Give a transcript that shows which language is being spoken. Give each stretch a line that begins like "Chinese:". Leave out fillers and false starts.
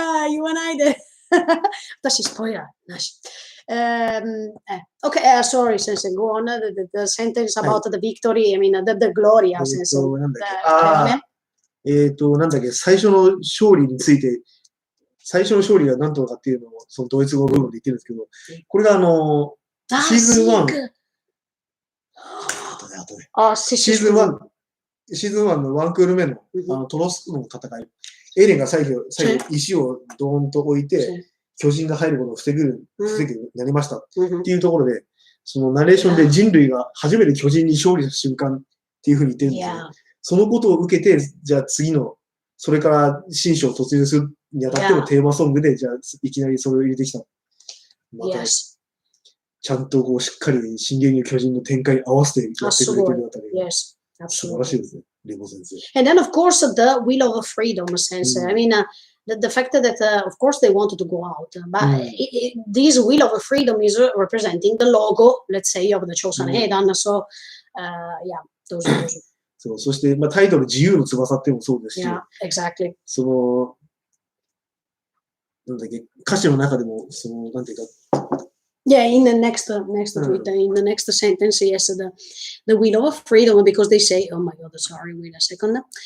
English: You and I,
Japanese: 私スポイラーなし。
English: Okay, sorry, Sensei, go on. The sentence about the victory, I mean, the Gloria, Sensei.
Japanese: なんだっけ、最初の勝利について、最初の勝利が何とかっていうのを、そのドイツ語部分で言ってるんですけど、これがシーズン1、シーズン1のワンクール目の、トロスの戦い。エレンが最後石をドーンと置いて、巨人が入ることを防ぐようになりましたっていうところで、そのナレーションで人類が初めて巨人に勝利した瞬間っていうふうに言ってるんですよ。そのことを受けて、じゃあ次の、それから新章を突入するにあたってのテーマソングで、じゃあいきなりそれを入れてきた。また、ちゃんとこうしっかり進撃の巨人の展開に合わせてやってくれてるあたりが素晴らしいですね、レゴ先生。
English: And then, of course, the will of freedom, Sensei. I mean, the fact that, of course, they wanted to go out, but this will of freedom is representing the logo, let's say, of the chosen Heidan. So, yeah, those.
Japanese: そう、そして、まあ、タイトル自由の翼っていうのもそうですし、
English: exactly.
Japanese: その、なんだっけ、歌詞の中でも、その、なんていうか、
English: Yeah, in the next tweet, in the next sentence, yes, the will of freedom, because they say, oh my God, sorry, wait a second.